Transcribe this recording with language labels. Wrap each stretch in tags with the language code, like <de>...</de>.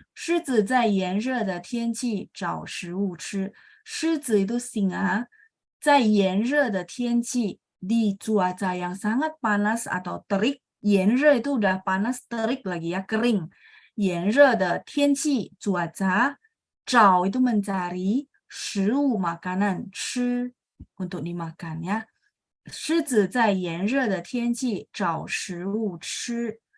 <zh>狮子在炎热的天气找食物吃。</zh> <id>狮子 itu singa</id> <zh>在炎热的天气</zh> <id>di cuaca yang sangat panas atau terik. 炎热 itu udah panas, terik lagi ya, kering. 炎热的天气 cuaca, 找 itu mencari, 食物 makanan, 吃 untuk dimakan ya.</id> <zh>狮子在炎热的天气找食物吃。</zh>